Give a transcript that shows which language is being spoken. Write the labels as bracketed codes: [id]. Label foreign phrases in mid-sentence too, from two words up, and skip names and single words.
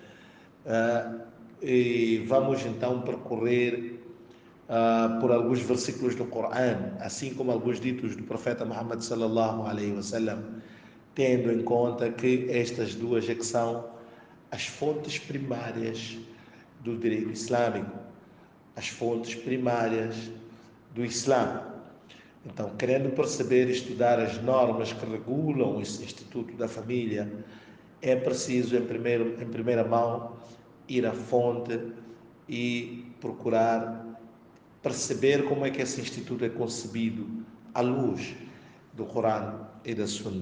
[pt] E vamos então percorrer por alguns versículos do Corão, assim como alguns ditos do profeta Muhammad [ar] صلى الله عليه وسلم, [pt] tendo em conta que estas duas é que são as fontes primárias do direito islâmico, as fontes primárias do Islã. Então, querendo perceber e estudar as normas que regulam esse instituto da família, é preciso, em primeira mão, ir à fonte e procurar perceber como é que esse instituto é concebido à luz do Corão e da Sunna.